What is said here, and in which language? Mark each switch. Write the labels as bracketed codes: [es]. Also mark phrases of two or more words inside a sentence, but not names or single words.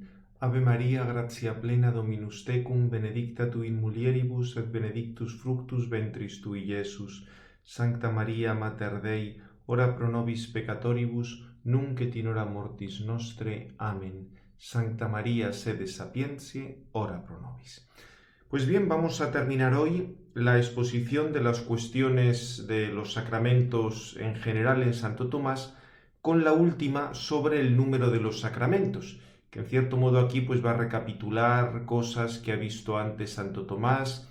[la] Ave Maria, gratia plena, Dominus tecum, benedicta tu in mulieribus, et benedictus fructus ventris tui, Iesus. Sancta Maria, Mater Dei, ora pro nobis peccatoribus, nunc et in hora mortis nostre. Amen. Sancta Maria, sede sapientiae, ora pro nobis. [es] Pues bien, vamos a terminar hoy la exposición de las cuestiones de los sacramentos en general en Santo Tomás, con la última sobre el número de los sacramentos, que en cierto modo aquí pues va a recapitular cosas que ha visto antes Santo Tomás.